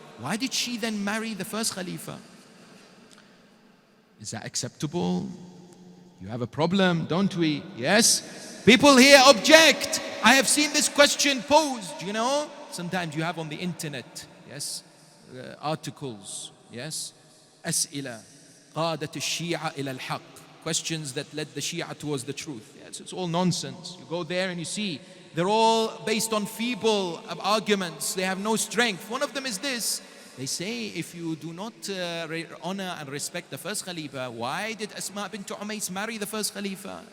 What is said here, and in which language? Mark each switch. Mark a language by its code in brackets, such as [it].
[en] Why did she then marry the first Khalifa? Is that acceptable? You have a problem, don't we? Yes? People here object. I have seen this question posed, you know. Sometimes you have on the internet, yes, articles, yes. [ar] أسئلة قادت الشيعة إلى الحق. [en] Questions that led the Shia towards the truth. Yes, it's all nonsense. You go there and you see they're all based on feeble arguments. They have no strength. One of them is this. They say, if you do not honor and respect the first Khalifa, why did Asma bint Umais marry the first Khalifa?